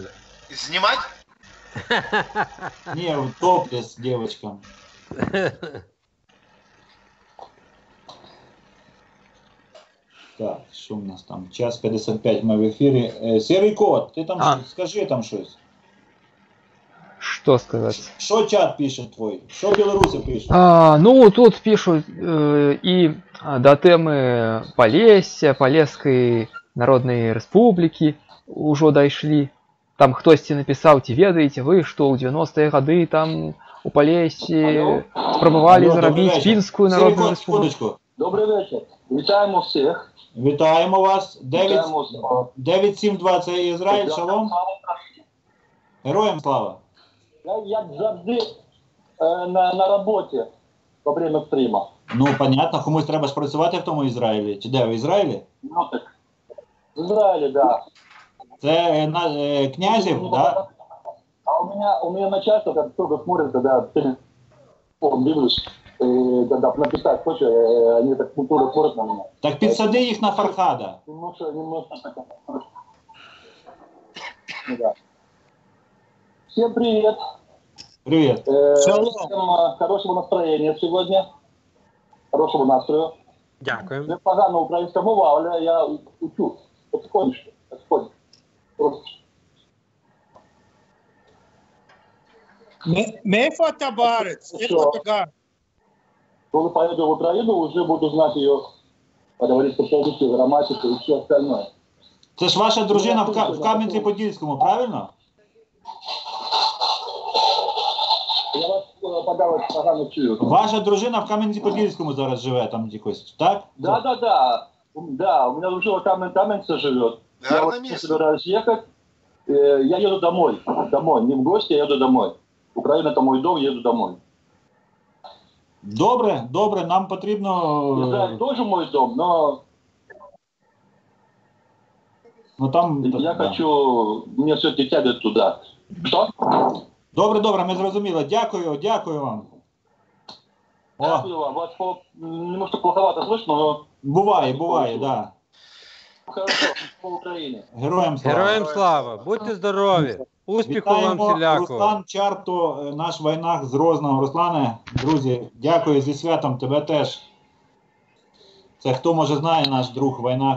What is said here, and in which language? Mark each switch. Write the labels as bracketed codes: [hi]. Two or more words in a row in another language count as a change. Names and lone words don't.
[uk] Знімати? Ні, топлес дівчатам. Так, що в нас там? Час 55 ми в ефірі. Сірий кот, ти там скажи там щось. [ru] Что сказать? Что чат пишет твой? Что белорусы пишут? Тут пишут и до темы Полесья, Полесской Народной Республики уже дошли. [uk] Там хтось написал, [be] ведаете вы, [ru] что у 90-е годы [uk] там у Полессі спробували заробити Фінську Народну Республіку. Добрий вечір. Вітаємо всіх. Вітаємо вас. 972 це Ізраїль, шалом. Героям слава. Я як завжди на роботі [ru] во время [uk] стріму. Ну, понятно, комусь треба ж працювати в тому Ізраїлі. Чи де, в Ізраїлі? Ну так, в Ізраїлі, да. Це Князів, да? [ru] А у меня начальство, как только смотрит, когда телефон дивлюсь, когда написать хочешь, они так культурно смотрят на меня. [uk] Так підсади їх на Фархада. [ru] Немножко так. Да. Всем привет. Привет. Всем хорошего настроения сегодня. [uk] Хорошего настрою. Дякую. Не погано українська мова, але я учу. [ru] Потихонечку. Просто. [he] מאיפה אתה בארץ? איפה אתה גר? [ru] Когда поеду в Украину, уже буду знать ее, как говорится, полностью, грамматику и все остальное. [uk] Це ж ваша дружина в Кам'янці-Подільському, правильно? Я вас подавать погано чую. Ваша дружина в Кам'янці-Подільському зараз живе там якось, так? [ru] Да. Да, у меня дружина в Кам'янце живет. Я вот собираюсь ехать. Я еду домой. Не в гости, я еду домой. Украина — это мой дом, еду домой. [uk] Добре, добре, нам потрібно. [ru] Израиль тоже мой дом, но Ну там. я да. хочу, мне все-таки тянет туда. Что? [uk] Добре, добре, ми зрозуміли. Дякую, дякую вам. О, Дякую вам. [ru] Вас немножко плоховато слышно, но [uk] буває, буває, да. [ru] хорошо, по Украине. [uk] Героям слава. Героям слава! Будьте здорові! Успіху вам Вітаємо всілякого! Руслан Чарто, наш воєнах з Грозного. Руслане, друзі, дякую зі святом, тебе теж. Це хто може знає, наш друг воєнах